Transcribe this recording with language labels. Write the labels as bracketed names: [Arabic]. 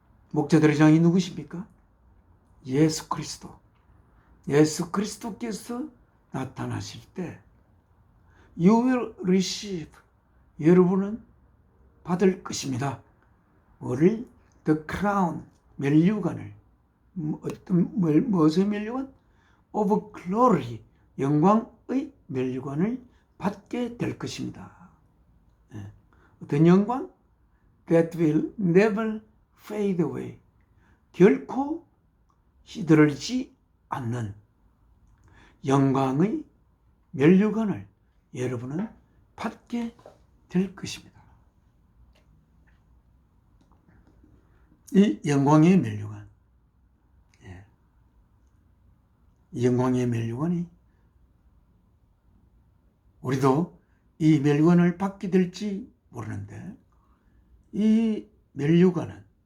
[Korean] 목자들의 장이 누구십니까? 예수 그리스도. 예수 그리스도께서 나타나실 때 [English] You will receive. [Korean] 여러분은 받을 것입니다. 뭐를? [English] The crown, [Korean] 면류관을. 무엇의 면류관? [English] Of glory, [Korean] 영광의 면류관을 받게 될 것입니다. 어떤 영광? [English] That will never fade away. [Korean] 결코 시들지 않는 영광의 면류관을 여러분은 받게 될 것입니다. 이 영광의 면류관, 이 영광의 면류관이 우리도 이 면류관을 받게 될지 모르는데 이 면류관은